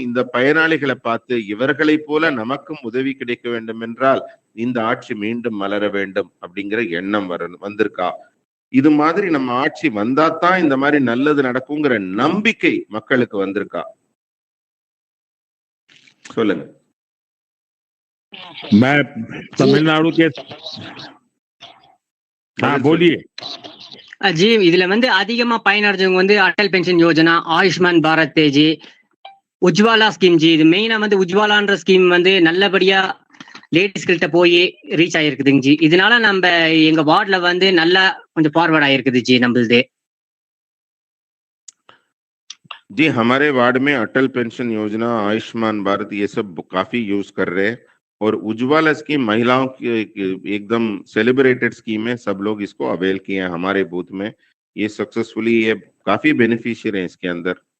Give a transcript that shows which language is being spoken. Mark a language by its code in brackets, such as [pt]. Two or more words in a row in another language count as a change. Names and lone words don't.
[ta] இந்த பயனாளிகளை பார்த்து இவர்களை போல நமக்கும் உதவி கிடைக்க வேண்டும் என்றால் இந்த ஆட்சி மீண்டும் மலர வேண்டும் அப்படிங்கிற எண்ணம் வந்திருக்கா? இது மாதிரி நம்ம ஆட்சி வந்தாதான் இந்த மாதிரி நல்லது நடக்குங்கிற நம்பிக்கை மக்களுக்கு வந்திருக்கா? சொல்லுங்க. [hi] तमिलनाडु के बोलिए [ta] ஜி. இதுல அதிகமா பயனடைஞ்சவங்க அடல் பென்ஷன் யோஜனா, ஆயுஷ்மான் பாரத் ஜி, உஜ்வாலா ஸ்கீம் ஜி. இது மெயினா உஜ்வாலான்ற ஸ்கீம் நல்லபடியா லேடிஸ் கிட்ட போய் ரீச் ஆயிருக்குதுங்க ஜி. இதனால நம்ம எங்க வார்டுல நல்லா கொஞ்சம் ஃபார்வர்ட் ஆயிருக்குது ஜி நம்மளுது. [hi] जी, हमारे वार्ड में अटल पेंशन योजना, आयुष्मान भारत ये सब काफी यूज कर रहे हैं, और उज्ज्वला स्कीम महिलाओं की एकदम [en] celebrated scheme [hi] है। सब लोग इसको अवेल किए हैं हमारे बूथ में। ये सक्सेसफुली, ये काफी बेनिफिशियरी है इसके अंदर।